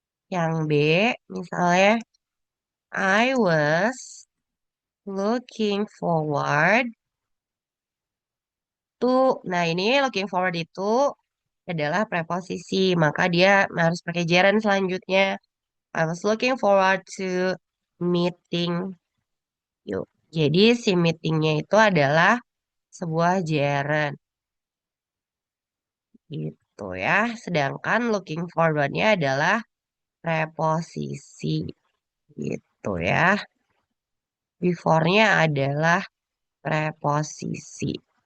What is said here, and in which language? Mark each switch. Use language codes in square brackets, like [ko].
[id] Yang B, misalnya, I was looking forward to. Nah, ini looking forward itu adalah preposisi, maka dia harus pakai gerund selanjutnya. [en] I was looking forward to meeting you. [id] Jadi si meetingnya itu adalah sebuah gerund gitu ya. Sedangkan looking forward-nya adalah preposisi gitu ya. Before-nya adalah preposisi.